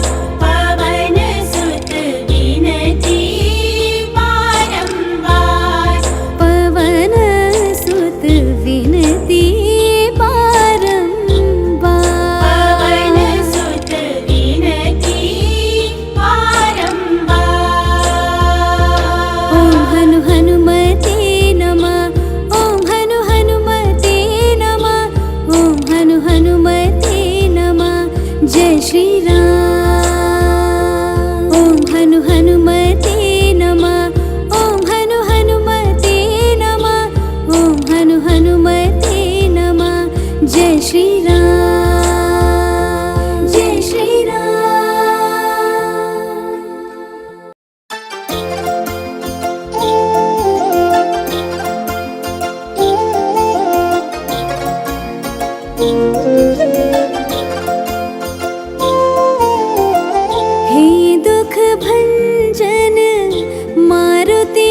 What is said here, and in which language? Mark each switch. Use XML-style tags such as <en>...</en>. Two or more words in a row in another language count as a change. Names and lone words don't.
<hi>पवन सुत विनती बारंबार। पवन सुत विनती बारंबार। पवन सुत विनती बारंबार।</hi> <sa>ओम हनु हनुमते नमः, ओम हनु हनुमते नमः, ओम हनु हनुमते नमः।</sa> <hi>जय श्री राम।</hi> <sa>ओम हनु हनुमते नमः, ओम हनु हनुमते नमः, ओम हनु हनुमते नमः।</sa> <hi>जय श्री राम, जय श्री राम। हे दुख भंजन मारुति</hi>